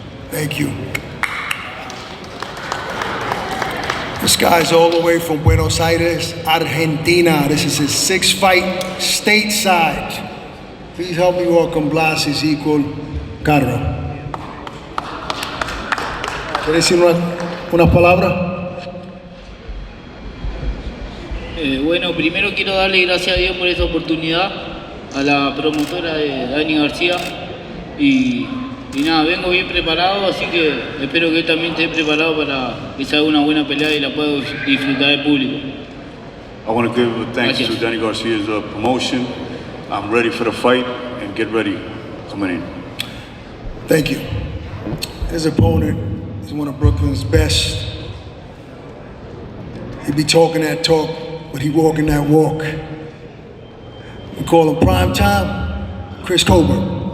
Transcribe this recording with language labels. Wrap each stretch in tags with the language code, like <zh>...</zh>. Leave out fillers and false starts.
<en>Thank you. This guy's all the way from Buenos Aires, Argentina. This is his 6th fight stateside. Please help me welcome Blas his equal, Carro.</en> <es>¿Quieres decir unas palabras? Bueno, primero quiero darle gracias a Dios por esta oportunidad, a la promotora de Danny Garcia y nada, vengo bien preparado, así que espero que él también esté preparado para que se haga una buena pelea y la pueda disfrutar el público.</es> <en>I want to give thanks</en> <es>Gracias.</es> <en>to Danny Garcia's promotion. I'm ready for the fight and get ready coming in. Thank you. His opponent is one of Brooklyn's best. He be talking that talk, but he walking that walk. We call him Prime Time, Chris Colbert.</en>